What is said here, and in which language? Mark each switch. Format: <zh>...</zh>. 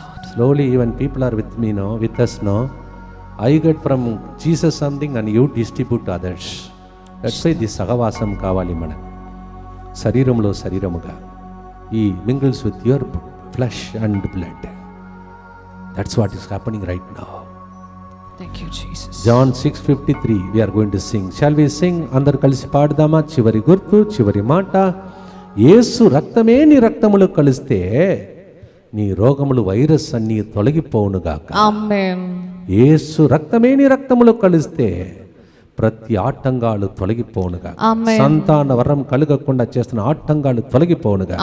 <en>Slowly even people are with me no, with us no. I get from Jesus something and you distribute others. That's why the</en> <te>సహవాసం కావాలి మనకు. శరీరంలో శరీరముగా,</te> <en>ఈ mingles with your flesh and blood. That's what is happening right now. Thank you, Jesus. John 6:53 we are going to sing. Shall we sing?</en> <te>అందరు కలిసి పాడదామా? చివరి గుర్తు, చివరి మాట. యేసు రక్తమే నీ రక్తములో కలిస్తే నీ రోగములు, వైరస్ అన్నీ తొలగిపోవునుగాక.</te> <en>Amen.</en> <te>యేసు రక్తమే నీ రక్తములో కలిస్తే ప్రతి ఆటంకాలు తొలగిపోవునుగా.</te> <en>Amen.</en> <te>సంతాన వరం కలగకుండా చేస్తున్న ఆటంకాలు తొలగిపోవునుగా.</te>